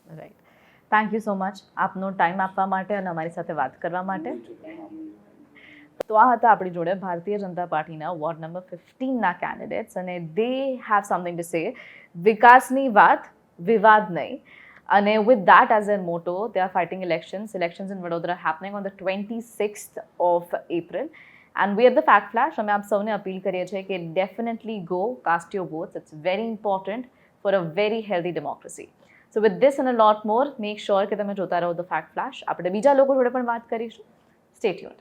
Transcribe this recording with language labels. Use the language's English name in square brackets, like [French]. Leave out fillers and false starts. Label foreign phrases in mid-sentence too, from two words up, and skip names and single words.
[Gujarati] રાઈટ. [English] thank you so much [Gujarati] આપનો ટાઈમ આપવા માટે અને અમારી સાથે વાત કરવા માટે. તો આ હતા આપણી જોડે ભારતીય જનતા પાર્ટીના વોર્ડ નંબર 15ના કેન્ડિડેટ્સ, અને [English] they have something to say. [Gujarati] વિકાસની વાત, વિવાદ નહીં. [English] અને with that as their motto, they are fighting elections in Vadodara happening on the 26th of April. And we at the Fact Flash, [Gujarati] અમે આપ સૌને અપીલ કરીએ છીએ કે [English] definitely go cast your votes. It's very important for a very healthy democracy. So with this and a lot more, make sure [Gujarati] કે તમે જોતા રહો [English] The Fact Flash. [Gujarati] આપણે બીજા લોકો જોડે પણ વાત કરીશું. [English] Stay tuned.